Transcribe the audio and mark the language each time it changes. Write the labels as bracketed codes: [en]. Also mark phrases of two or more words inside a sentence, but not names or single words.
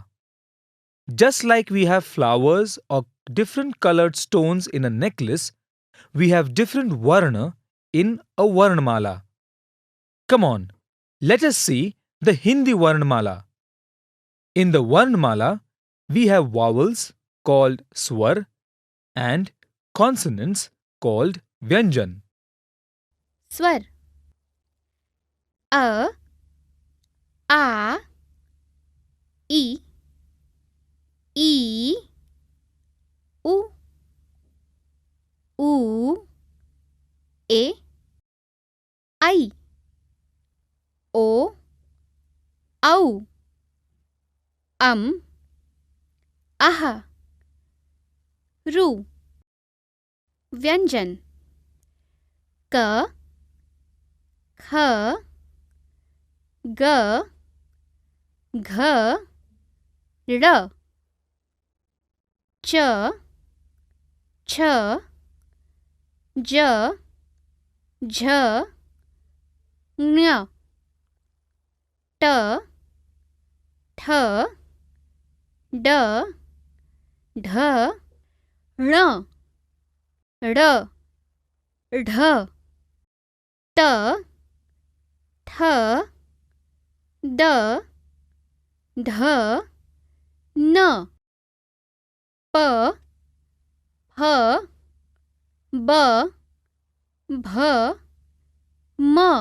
[en] Just like we have flowers or different colored stones in a necklace, we have different Varna in a Varnamala. Come on, let us see the Hindi Varnamala. In the Varnamala, we have vowels called Swar and consonants called Vyanjan. [hi] स्वर अ आ ई उ ए आई ओ औ अह रू व्यंजन क ख ग घ ड़ च छ ज झ ञ ट ठ ड ढ ण ड़ ढ त थ द ध न प फ ब भ म